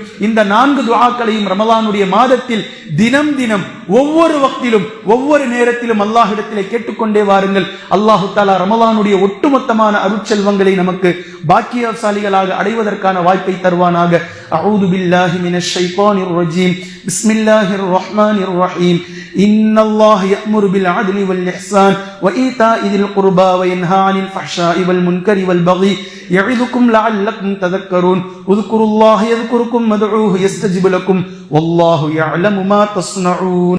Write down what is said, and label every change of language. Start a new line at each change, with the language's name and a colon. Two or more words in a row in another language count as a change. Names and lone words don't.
Tamil: இந்த 4 துஆக்களையும் ரமலானுடைய மாதத்தில் தினம் ஒவ்வொரு வக்திலும் ஒவ்வொரு நேரத்திலும் அல்லாஹ்விடத்திலே கேட்டுக்கொண்டே வாருங்கள். அல்லாஹு தஆலா ரமலானுடைய ஒட்டுமொத்தமான அருட்செல்வங்களை நமக்கு பாக்கியசாலிகளாக அடைவதற்கான வாய்ப்பை தருவானாக.
Arabic: أعوذ بالله من الشيطان الرجيم. بسم الله الرحمن الرحيم. إن الله يأمر بالعدل والإحسان وإيتاء ذي القربى وينهى عن الفحشاء والمنكر والبغي يعظكم لعلكم تذكرون اذكروا الله يذكركم وادعوه يستجب لكم والله يعلم ما تصنعون.